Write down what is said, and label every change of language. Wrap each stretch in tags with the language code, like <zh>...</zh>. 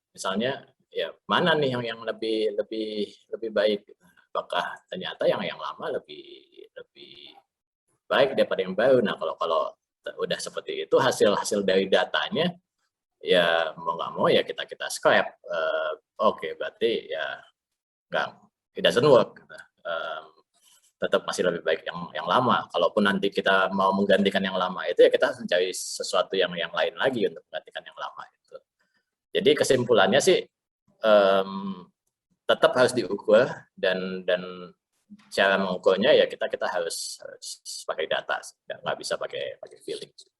<id>Misalnya ya mana nih yang lebih baik, apakah ternyata yang lama lebih baik daripada yang baru. Nah, kalau udah seperti itu hasil dari datanya ya mau nggak mau ya kita scrap. Oke, berarti ya</id> <en>it doesn't work.</en> <id>Tetap masih lebih baik yang lama. Kalaupun nanti kita mau menggantikan yang lama itu ya kita harus mencari sesuatu yang lain lagi untuk menggantikan yang lama itu. Jadi kesimpulannya sih tetap harus diukur, dan cara mengukurnya ya kita harus pakai data, nggak bisa pakai feeling.</id>